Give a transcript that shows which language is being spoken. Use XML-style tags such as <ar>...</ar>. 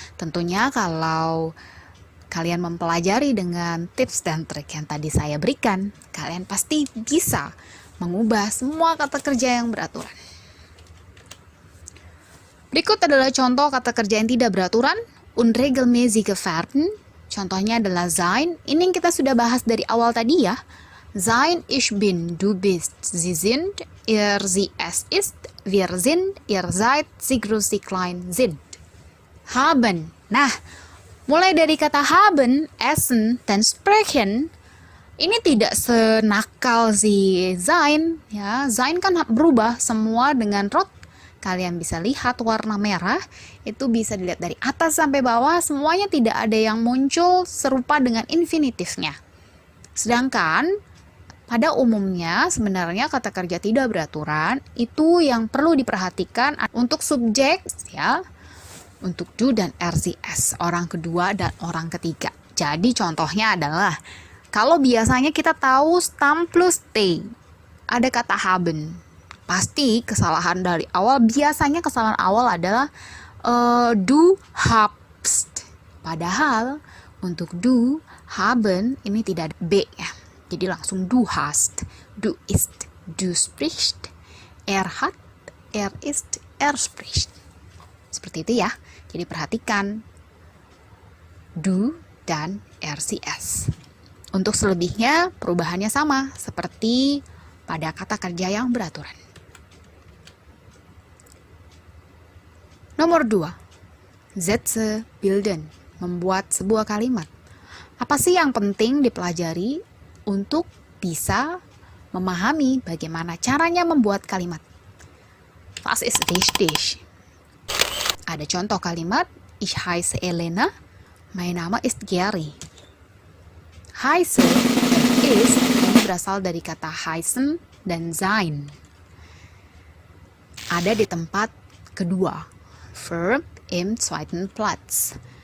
<id>Tentunya kalau kalian mempelajari dengan tips dan trik yang tadi saya berikan, kalian pasti bisa mengubah semua kata kerja yang beraturan. Berikut adalah contoh kata kerja yang tidak beraturan.</id> <de>Unregelmäßige Verben.</de> <id>Contohnya adalah sein. Ini yang kita sudah bahas dari awal tadi ya.</id> <de>Sein, ich bin, du bist, sie sind, ihr, sie, es ist, wir sind, ihr seid, sie groß, sie klein, sind.</de> <id>Haben. Nah, mulai dari kata haben, essen, dan sprechen, ini tidak senakal si sein. Ya, sein kan berubah semua dengan rot. Kalian bisa lihat warna merah, itu bisa dilihat dari atas sampai bawah, semuanya tidak ada yang muncul serupa dengan infinitifnya. Sedangkan pada umumnya sebenarnya kata kerja tidak beraturan itu yang perlu diperhatikan untuk subjek ya, untuk du dan RCS, orang kedua dan orang ketiga. Jadi contohnya adalah kalau biasanya kita tahu stam plus T, ada kata haben. Pasti kesalahan dari awal, biasanya kesalahan awal adalah du habst. Padahal untuk du, haben ini tidak ada B ya. Jadi langsung</id> <de>du hast, du ist, du sprichst, er hat, er ist, er spricht.</de> <id>Seperti itu ya. Jadi perhatikan du dan RCS. Untuk selebihnya perubahannya sama seperti pada kata kerja yang beraturan. Nomor 2. Sätze bilden, membuat sebuah kalimat. Apa sih yang penting dipelajari untuk bisa memahami bagaimana caranya membuat kalimat?</id> <de>Was ist wichtig?</de> <id>Ada contoh kalimat,</id> <de>ich heiße Elena, mein Name ist Gary.</de> <id>Heiße dan ist ini berasal dari kata heißen dan sein. Ada di tempat kedua,</id> <de>Verb im zweiten Platz.</de>